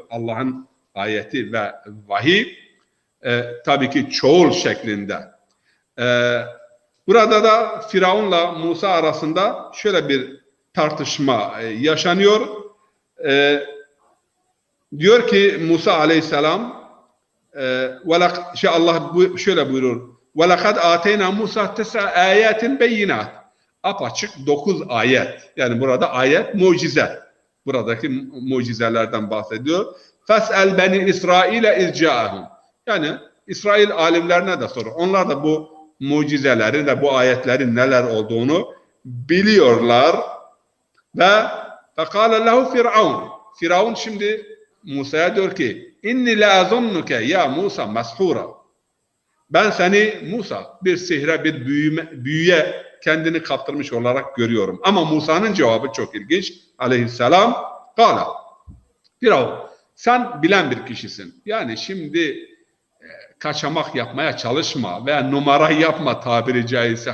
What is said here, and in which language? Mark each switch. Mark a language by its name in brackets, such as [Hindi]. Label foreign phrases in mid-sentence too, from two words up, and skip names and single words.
[Turkish] Allah'ın ayeti ve vahiy tabii ki çoğul şeklinde. Burada da Firavun'la Musa arasında şöyle bir tartışma yaşanıyor. Diyor ki Musa aleyhisselam Allah şöyle buyurur. [Arabic] وَلَقَدْ آتَيْنَا مُوسَى 9 آيَاتٍ بَيِّنَاتٍ. [Turkish] Apaçık 9 ayet. Yani burada ayet mucize. Buradaki mucizelerden bahsediyor. [Arabic] فَاسْأَلْ بَنِي إِسْرَائِيلَ اِذْ جَاءَهُمْ. [Turkish] Yani İsrail alimlerine de sorun. Onlar da bu mucizeleri ve bu ayetlerin neler olduğunu biliyorlar. [Arabic] Ve فَقَالَ لَهُ فِرْعَوْنَ. [Turkish] Firavun şimdi Musa'ya diyor ki [Arabic] إني لأظنك يا موسى مسحورا. [Turkish] Ben seni Musa bir sihre, bir büyüye kendini kaptırmış olarak görüyorum. Ama Musa'nın cevabı çok ilginç. Aleyhisselam kâle. Firavun, sen bilen bir kişisin. Yani şimdi kaçamak yapmaya çalışma veya numara yapma tabiri caizse.